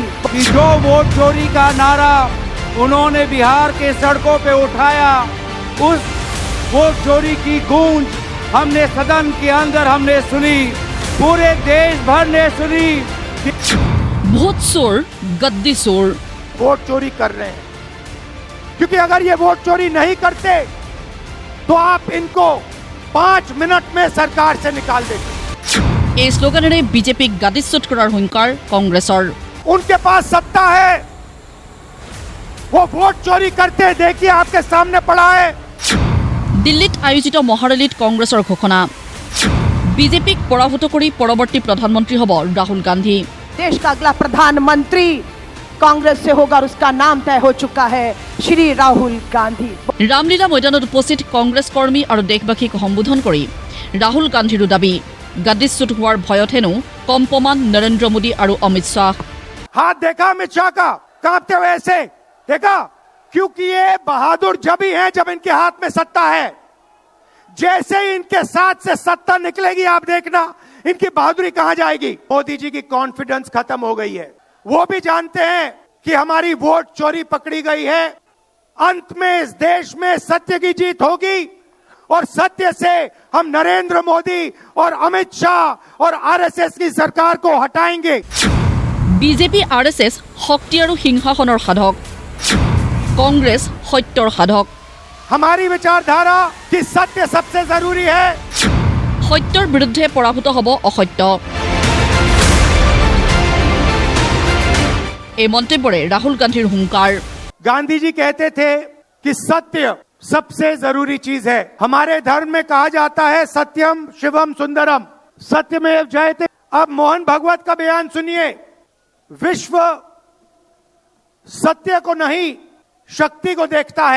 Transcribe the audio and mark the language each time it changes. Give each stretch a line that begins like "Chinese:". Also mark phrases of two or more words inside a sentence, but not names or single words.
Hindi: कि जो वोट चोरी का नारा उन्होंने बिहार के सड़कों पे उठाया, उस वोट चोरी की गूंज हमने सदन के अंदर हमने सुनी, पूरे देश भर ने सुनी। भूत चोर, गद्दी चोर वोट चोरी कर रहे हैं, क्योंकि अगर ये वोट चोरी नहीं करते तो आप इनको 5 मिनट में सरकार से निकाल देते।
Assamese: এই স্লোগানেৰে বিজেপিক গাদিচ্যুত কৰাৰ হুংকাৰ কংগ্ৰেছৰ।
Hindi: उनके पास सत्ता है, वो वोट चोरी करते हैं, देखिए आपके सामने पड़ा है।
Assamese: দিল্লীত আয়োজিত মহাৰেলীত কংগ্ৰেছৰ ঘোষণা, বিজেপিক পৰাভূত কৰি পৰৱৰ্তী প্ৰধানমন্ত্ৰী হ'ব ৰাহুল গান্ধী।
Hindi: देश का अगला प्रधानमंत्री कांग्रेस से होगा और उसका नाम तय हो चुका है, श्री राहुल गांधी।
Assamese: ৰামলীলা ময়দানত উপস্থিত কংগ্ৰেছ কৰ্মী আৰু দেশবাসীক সম্বোধন কৰি ৰাহুল গান্ধীৰো দাবী, গাদিচ্যুত হোৱাৰ ভয়ত হেনো কম প্ৰমাণ নৰেন্দ্ৰ মোদী আৰু অমিত শ্বাহ।
Hindi: हाथ देखा अमित शाह का कांपते हुए ऐसे देखा, क्योंकि ये बहादुर जब ही हैं जब इनके हाथ में सत्ता है। जैसे ही इनके साथ से सत्ता निकलेगी, आप देखना इनकी बहादुरी कहां जाएगी। मोदी जी की कॉन्फिडेंस खत्म हो गई है, वो भी जानते हैं कि हमारी वोट चोरी पकड़ी गई है। अंत में इस देश में सत्य की जीत होगी और सत्य से हम नरेंद्र मोदी और अमित शाह और आरएसएस की सरकार को हटाएंगे।
Assamese: বিজেপি আৰএছএছ শক্তি আৰু সিংহাসনৰ সাধক, কংগ্ৰেছ সত্যৰ সাধক।
Hindi: हमारी विचारधारा कि सत्य सबसे जरूरी है।
Assamese: সত্যৰ বিৰুদ্ধে পৰাভূত হ'ব অসত্য। এই মন্তব্যৰে ৰাহুল গান্ধীৰ হুংকাৰ।
Hindi: गांधी जी कहते थे कि सत्य सबसे जरूरी चीज है। हमारे धर्म में कहा जाता है
Sanskrit: सत्यम शिवम सुंदरम, सत्यमेव जयते।
Hindi: अब मोहन भागवत का बयान सुनिए, विश्व सत्य को नहीं शक्ति को देखता है।